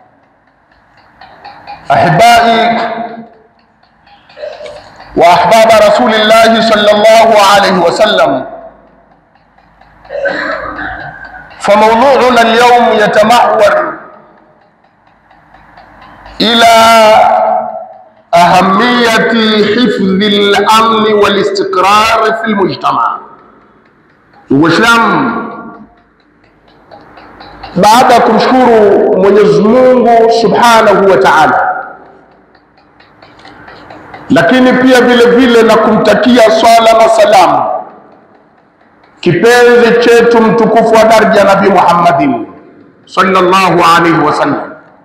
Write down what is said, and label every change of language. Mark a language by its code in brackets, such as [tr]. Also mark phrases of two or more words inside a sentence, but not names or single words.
[ar] أحبائي وأحباب رسول الله صلى الله عليه وسلم، فموضوعنا اليوم يتمحور إلى أهمية حفظ الأمن والاستقرار في المجتمع. [sw] Waislamu, baada ya kumshukuru Mwenyezi Mungu [ar] سبحانه وتعالى, [sw] lakini pia vile vile na kumtakia swala na salamu kipenzi chetu mtukufu wa daraja Nabii Muhammadin [ar] صلى الله عليه وسلم,